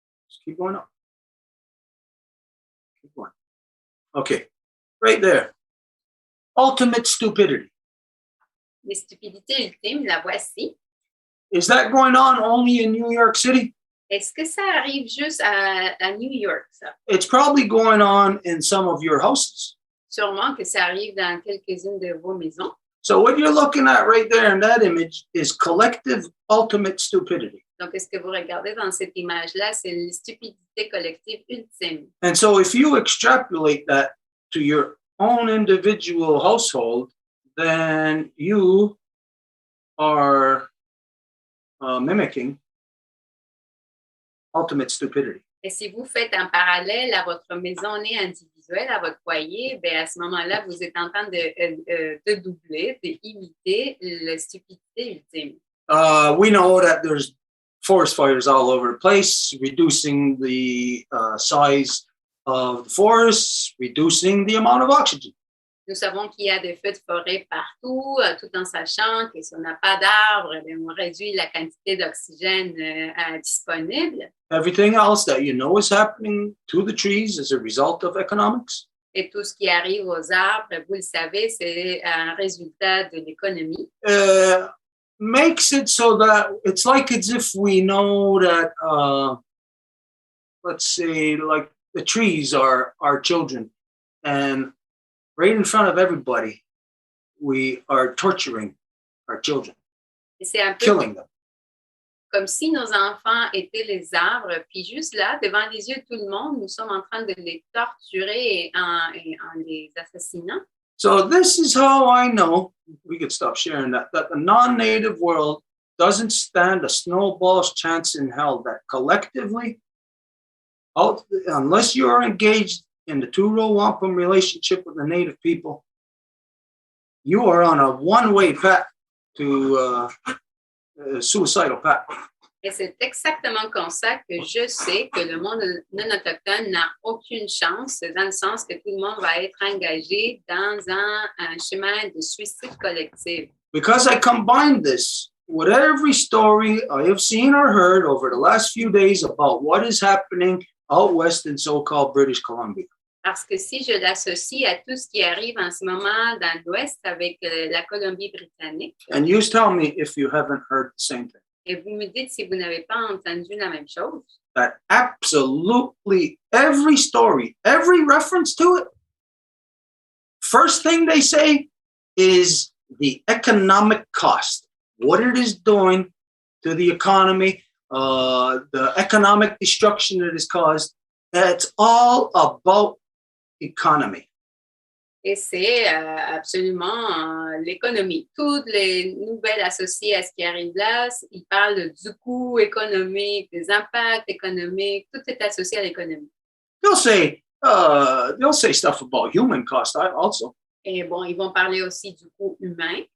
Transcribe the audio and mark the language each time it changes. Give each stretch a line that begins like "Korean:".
English: Just keep going up. Keep going. Okay, right there. Ultimate stupidity.
French: Les stupidités ultimes, la voici.
English: Is that going on only in New York City?
French: Est-ce que ça arrive juste à New York, ça?
English: It's probably going on in some of your houses.
French: Sûrement que ça arrive dans quelques-unes de vos maisons.
English: So what you're looking at right there in that image is collective ultimate stupidity.
French: Donc, ce que vous regardez dans cette image-là, c'est la stupidité collective ultime.
English: And so if you extrapolate that to your own individual household, then you are mimicking ultimate stupidity.
French: Et si vous faites un parallèle à votre maisonnée individuelle, à votre foyer, bien à ce moment-là, vous êtes en train de doubler, d'imiter la stupidité ultime.
English: We know that there's forest fires all over the place, reducing the size of the forests, reducing the amount of oxygen.
French: Nous savons qu'il y a des feux de forêt partout, tout en sachant que si on n'a pas d'arbres, on réduit la quantité d'oxygène disponible.
English: Everything else that you know is happening to the trees is a result of economics.
French: Et tout ce qui arrive aux arbres, vous le savez, c'est un résultat de l'économie.
English: Makes it so that it's like as if we know that, let's say, like the trees are our children, and right in front of everybody, we are torturing our children,
French: Et c'est un peu
English: killing them.
French: comme si nos enfants étaient les arbres, puis juste là, devant les yeux de tout le monde, nous sommes en train de les torturer en les assassinant.
English: So this is how I know, we could stop sharing that the non-native world doesn't stand a snowball's chance in hell, that collectively, unless you are engaged in the two-row Wampum relationship with the native people, you are on a one-way path to suicidal path.
French: Et c'est exactement comme ça que je sais que le monde non autochtone n'a aucune chance, dans le sens que tout le monde va être engagé dans un chemin de suicide collectif.
English: Because I combined this with every story I have seen or heard over the last few days about what is happening out west in so-called British Columbia.
French: Parce que si je l'associe à tout ce qui arrive en ce moment dans l'Ouest avec la Colombie-Britannique,
English: And you tell me if you haven't heard the same thing.
French: et vous me dites si vous n'avez pas entendu la même chose,
English: That absolutely every story, every reference to it, first thing they say is the economic cost, what it is doing to the economy, the economic destruction that is caused. It's all about economy.
French: et c'est absolument l'économie. Toutes les nouvelles associées à ce qui arrive là, ils parlent du coût économique, des impacts économiques, tout est associé à l'économie.
English: They'll say stuff about human cost also.
French: Et bon, ils vont parler aussi du coût humain.